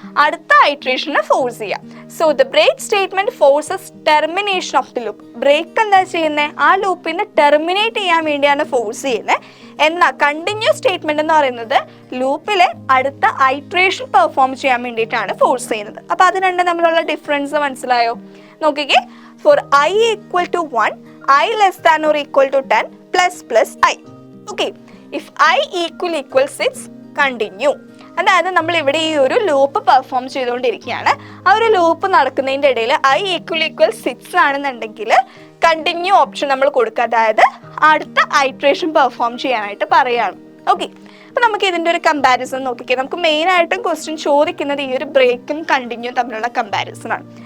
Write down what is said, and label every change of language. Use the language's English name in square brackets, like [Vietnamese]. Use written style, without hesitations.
[Malayalam] അടുത്ത ഐട്രേഷനെ ഫോഴ്സ് ചെയ്യുക. [English] So the break statement forces termination of the loop. [Malayalam] Break എന്താ ചെയ്യുന്നത്? ആ ലൂപ്പിനെ ടെർമിനേറ്റ് ചെയ്യാൻ വേണ്ടിയാണ് ഫോഴ്സ് ചെയ്യുന്നത്. എന്നാൽ കണ്ടിന്യൂ സ്റ്റേറ്റ്മെന്റ് എന്ന് പറയുന്നത് ലൂപ്പിലെ അടുത്ത ഐട്രേഷൻ പെർഫോം ചെയ്യാൻ വേണ്ടിയിട്ടാണ് ഫോഴ്സ് ചെയ്യുന്നത്. അപ്പൊ അത് രണ്ടും തമ്മിലുള്ള ഡിഫറൻസ് മനസ്സിലായോ? നോക്കിക്കേ, [English] for I equal to 1, I less than or equal to 10 plus I. Okay, if I equal 6, continue. [Malayalam] അതായത് നമ്മൾ ഇവിടെ ഈ ഒരു ലൂപ്പ് പെർഫോം ചെയ്തുകൊണ്ടിരിക്കുകയാണ്. ആ ഒരു ലൂപ്പ് നടക്കുന്നതിൻ്റെ ഇടയിൽ [English] I equal 6 [Malayalam] ആണെന്നുണ്ടെങ്കിൽ കണ്ടിന്യൂ ഓപ്ഷൻ നമ്മൾ കൊടുക്കുക. അതായത് അടുത്ത ഐട്രേഷൻ പെർഫോം ചെയ്യാനായിട്ട് പറയുകയാണ്. ഓക്കെ, അപ്പോൾ നമുക്ക് ഇതിൻ്റെ ഒരു കമ്പാരിസൺ നോക്കിക്കേ. നമുക്ക് മെയിനായിട്ടും ക്വസ്റ്റ്യൻ ചോദിക്കുന്നത് ഈ ഒരു ബ്രേക്കും കണ്ടിന്യൂ തമ്മിലുള്ള കമ്പാരിസൺ ആണ്.